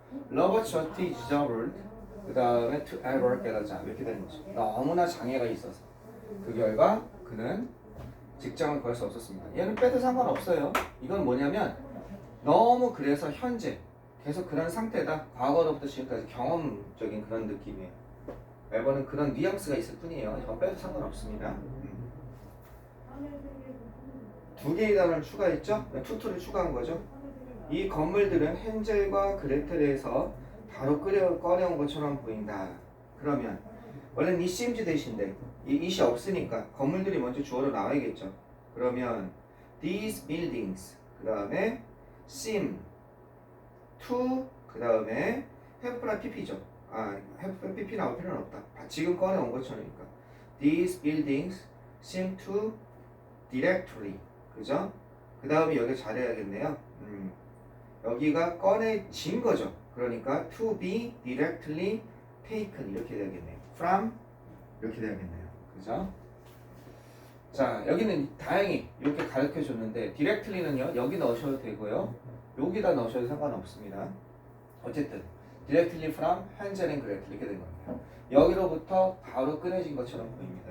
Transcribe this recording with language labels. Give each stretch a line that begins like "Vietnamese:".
English: 로버츠 was too disabled 그 다음에 to ever get a job
Korean: 이렇게 되는 거죠. 너무나 장애가 있어서 그 결과 그는 직장을 구할 수 없었습니다. 얘는 빼도 상관없어요. 이건 뭐냐면 너무 그래서 현재 계속 그런 상태다. 과거로부터 지금까지 경험적인 그런 느낌이에요. 매번은 그런 뉘앙스가 있을 뿐이에요. 이건 빼도 상관없습니다. 두 개의 단어를 추가했죠? 투투를 추가한 거죠. 이 건물들은 헨젤과 그레텔에서 바로 꺼내온 것처럼 보인다. 그러면 원래는 이 seems 대신데 이 it이 없으니까 건물들이 먼저 주어로 나와야겠죠. 그러면
English: these buildings
Korean: 그 다음에
English: seem to 그 다음에 have랑 pp죠.
Korean: have pp 나올 필요는 없다. 지금 꺼내온 것처럼이니까
English: these buildings seem to directly
Korean: 그죠? 그 다음에 여기 잘해야겠네요. 여기가 꺼내진 거죠. 그러니까
English: to be directly taken
Korean: 이렇게 돼야겠네요. from 이렇게 돼야겠네요. 그죠? 자, 여기는 다행히 이렇게 가르쳐 줬는데 directly는요. 여기 넣으셔도 되고요. 여기다 넣으셔도 상관없습니다. 어쨌든
English: directly from
Korean: 헨젤 앤 그레텔 이렇게 된 겁니다. 여기로부터 바로 꺼내진 것처럼 보입니다.